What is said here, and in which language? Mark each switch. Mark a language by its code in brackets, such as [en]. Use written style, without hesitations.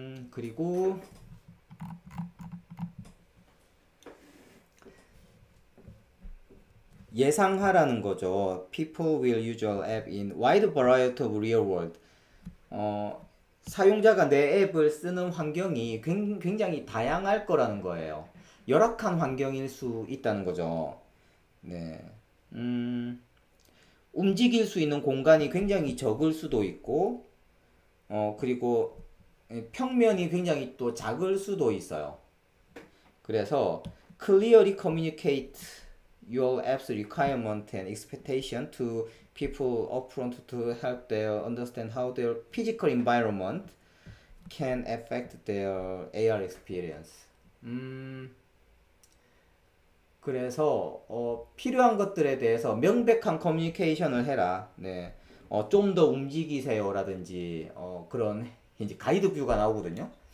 [ko] 그리고 예상하라는 거죠. [en] People will use your app in wide variety of real world. [ko] 사용자가 내 앱을 쓰는 환경이 굉장히 다양할 거라는 거예요. 열악한 환경일 수 있다는 거죠. 네. 움직일 수 있는 공간이 굉장히 적을 수도 있고, 그리고 평면이 굉장히 또 작을 수도 있어요. 그래서 [en] clearly communicate your app's requirement and expectation to people upfront to help them understand how their physical environment can affect their AR experience. [ko] 그래서 필요한 것들에 대해서 명백한 커뮤니케이션을 해라. 네. 좀 더 움직이세요라든지 그런 이제 가이드 뷰가 나오거든요.